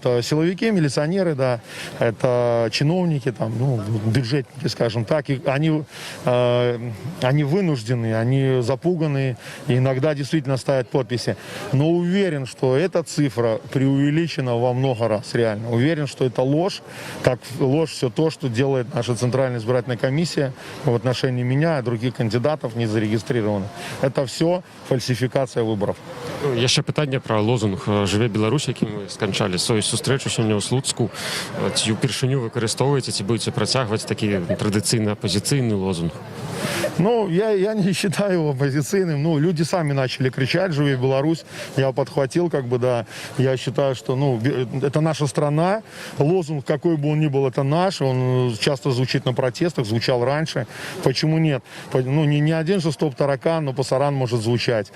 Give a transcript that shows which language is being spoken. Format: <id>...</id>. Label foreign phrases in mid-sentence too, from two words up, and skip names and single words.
<ru>Силовики, милиционеры, да, это чиновники, там, ну, бюджетники, скажем так, и они вынуждены, они запуганы, и иногда действительно ставят подписи. Но уверен, что эта цифра преувеличена во много раз, реально. Уверен, что это ложь, как ложь все то, что делает наша Центральная избирательная комиссия в отношении меня и других кандидатов не зарегистрированных. Это все фальсификация выборов.</ru> <be>Яшчэ пытанне пра лозунг «Жыве Беларусь», які мы сканчалі сваю сустрэчу сёння ў Слуцку. Ці ўпершыню выкарыстоўваеце, ці будете працягваць такі традыцыйны апозіцыйны лозунг? Ну,</be> <ru>я не считаю его оппозиционным. Ну, люди сами начали кричать «Живи Беларусь». Я подхватил, как бы, да. Я считаю, что, ну, это наша страна. Лозунг, какой бы он ни был, это наш. Он часто звучит на протестах, звучал раньше. Почему нет? Ну, не один же стоп-таракан,</ru> <es>no pasarán</es> <ru>может звучать.</ru>